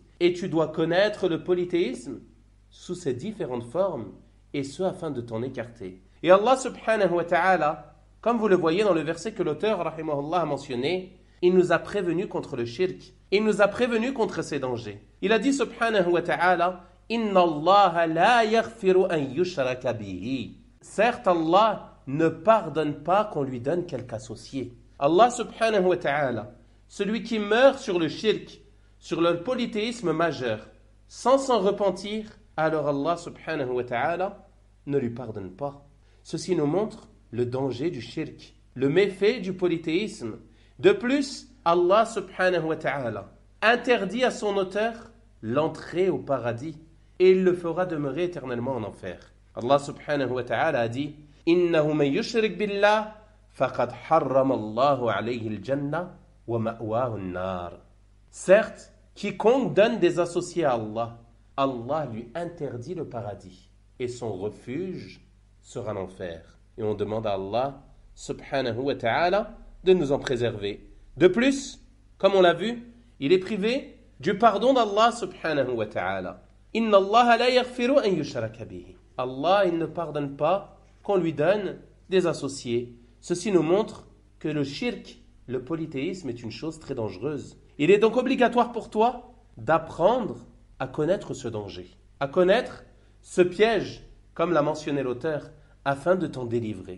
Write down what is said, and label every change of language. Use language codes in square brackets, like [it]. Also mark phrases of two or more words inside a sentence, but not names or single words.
[fr] Et tu dois connaître le polythéisme sous ses différentes formes, et ce afin de t'en écarter. Et Allah [ar] سبحانه وتعالى, [fr] comme vous le voyez dans le verset que l'auteur rahimahullah a mentionné, il nous a prévenus contre le shirk. Il nous a prévenus contre ses dangers. Il a dit [ar] سبحانه وتعالى إن الله لا يغفر أن يشرك به. [fr] Certes, Allah ne pardonne pas qu'on lui donne quelque associé. Allah [ar] سبحانه وتعالى, [fr] celui qui meurt sur le shirk, sur le polythéisme majeur, sans s'en repentir, alors Allah [ar] سبحانه وتعالى [fr] ne lui pardonne pas. Ceci nous montre le danger du shirk, le méfait du polythéisme. De plus, Allah [ar] سبحانه وتعالى [fr] interdit à son auteur l'entrée au paradis et il le fera demeurer éternellement en enfer. [ar] الله سبحانه وتعالى [fr] a dit [ar] إنه من يشرك بالله فقد حرم الله عليه الجنة ومأواه النار. [fr] Certes, quiconque donne des associés à Allah, Allah lui interdit le paradis et son refuge sera l'enfer. Et on demande à Allah [ar] سبحانه وتعالى [fr] de nous en préserver. De plus, comme on l'a vu, il est privé du pardon d'Allah [ar] سبحانه وتعالى. إن الله لا يغفر أن يشرك به. [fr] Allah, il ne pardonne pas qu'on lui donne des associés. Ceci nous montre que le shirk, le polythéisme, est une chose très dangereuse. Il est donc obligatoire pour toi d'apprendre à connaître ce danger, à connaître ce piège, comme l'a mentionné l'auteur, afin de t'en délivrer.